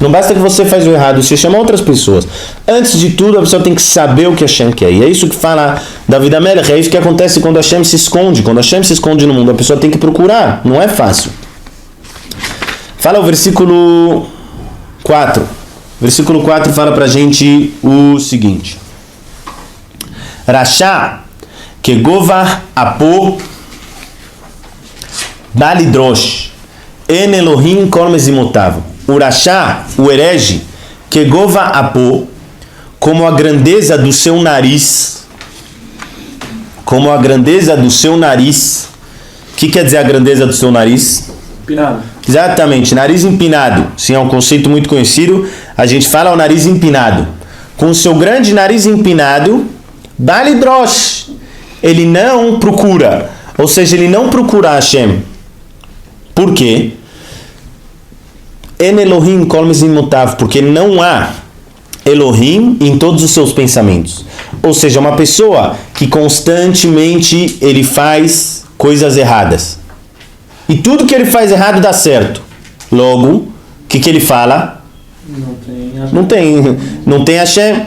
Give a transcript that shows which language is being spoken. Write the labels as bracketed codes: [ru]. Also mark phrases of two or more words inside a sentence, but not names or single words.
[pt] Não basta que você faz o errado, você chama outras pessoas. Antes de tudo, a pessoa tem que saber o que Hashem quer. E é isso que fala David Amelech, é isso que acontece quando Hashem se esconde. Quando Hashem se esconde no mundo, a pessoa tem que procurar. Não é fácil. Fala o versículo 4. Versículo 4 fala pra gente o seguinte. [he] רשע כגבה אפו בל ידרש אין אלהים כל מזמותיו. [pt] O Rasha, o herege, [he] כגבה אפו, [pt] como a grandeza do seu nariz. Como a grandeza do seu nariz. O que quer dizer a grandeza do seu nariz? Empinado. Exatamente, nariz empinado. Sim, é um conceito muito conhecido. A gente fala o nariz empinado. Com o seu grande nariz empinado, balidrosh, ele não procura. Ou seja, ele não procura Hashem. Por quê? [he] אין אלהים כל מזמותיו, [pt] porque não há Elohim em todos os seus pensamentos. Ou seja, uma pessoa que constantemente ele faz coisas erradas. E tudo que ele faz errado dá certo. Logo, o que ele fala? Não tem Hashem.